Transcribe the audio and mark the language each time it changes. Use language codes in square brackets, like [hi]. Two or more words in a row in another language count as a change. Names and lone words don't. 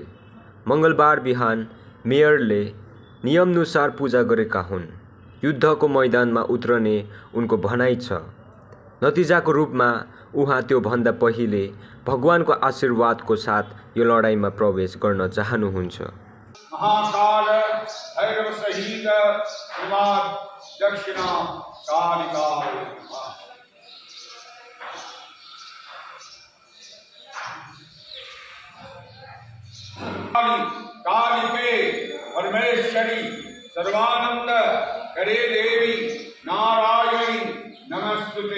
[ne] मङ्गलबार बिहान मेयरले नियमनुसार पूजा गरेका हुन्। युद्धको मैदानमा उत्रने उनको भनाइ छ। नतिजाको रूपमा उहाँ त्यो भन्दा पहिले भगवानको आशीर्वादको साथ यो लडाईँमा प्रवेश गर्न चाहनुहुन्छ। [sa] महाकाल भैरव सहित श्रीमद् दक्षिणा कालिकाय कालिके परमेश्वरी सर्वानंद करे देवी नारायणी नमस्तुते।